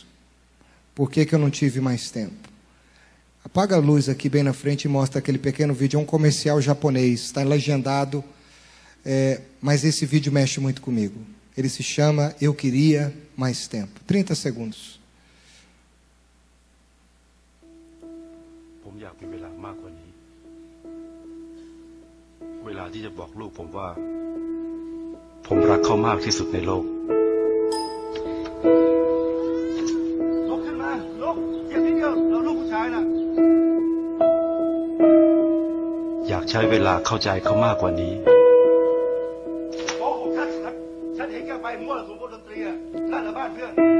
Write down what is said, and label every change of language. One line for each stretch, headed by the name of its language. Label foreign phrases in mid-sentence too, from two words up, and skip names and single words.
Portuguese: Por que eu não tive mais tempo? Apaga a luz aqui bem na frente e mostra aquele pequeno vídeo. É um comercial japonês, está legendado, mas esse vídeo mexe muito comigo. Ele se chama Eu Queria Mais Tempo. 30 segundos.
Thai: ผมอยากมีเวลามากกว่านี้เวลาที่จะบอกลูกผมว่าผมรักเขามากที่สุดในโลกลุกขึ้นมาลุกเจ็บนิดเดียวเราลูกผู้ชายน่ะอยากใช้เวลาเข้าใจเขามากกว่านี้โอ้โหฉันเห็นแกไปมั่วสุมบนดนตรีอ่ะนั่นแหละบ้านเพื่อน